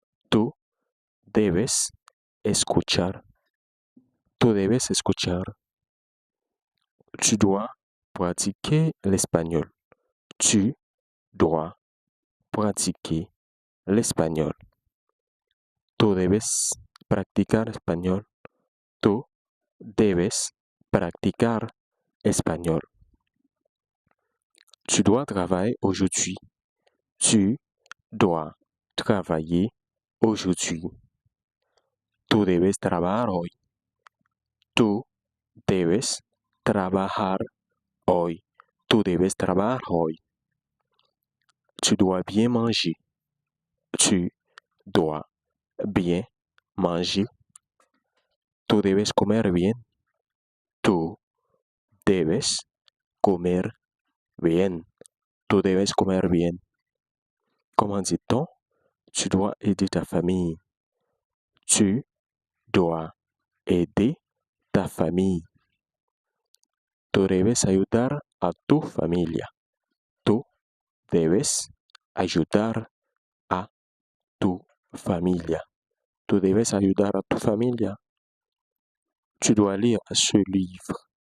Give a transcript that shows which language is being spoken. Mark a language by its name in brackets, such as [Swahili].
[Spanish] Tú debes escuchar. Tú debes escuchar. [French] Tu dois pratiquer l'espagnol. Tu dois pratiquer l'espagnol. [Spanish] Tú debes practicar español. Tú debes practicar espagnol. [French] Tu dois travailler aujourd'hui. Tu dois travailler aujourd'hui. [Spanish] Tú debes trabajar hoy. Tú debes trabajar hoy. Tú debes trabajar hoy. [French] Tu dois bien manger. Tu dois bien manger. [Spanish] Tú debes comer bien. Tú debes comer bien. Tú debes comer bien. [French] Comment dit-on? Tu dois aider ta famille. Tu dois aider ta famille. [Spanish] Tú debes ayudar a tu familia. Tú debes ayudar a tu familia. Tú debes ayudar a tu familia. [French] Tu dois lire ce livre.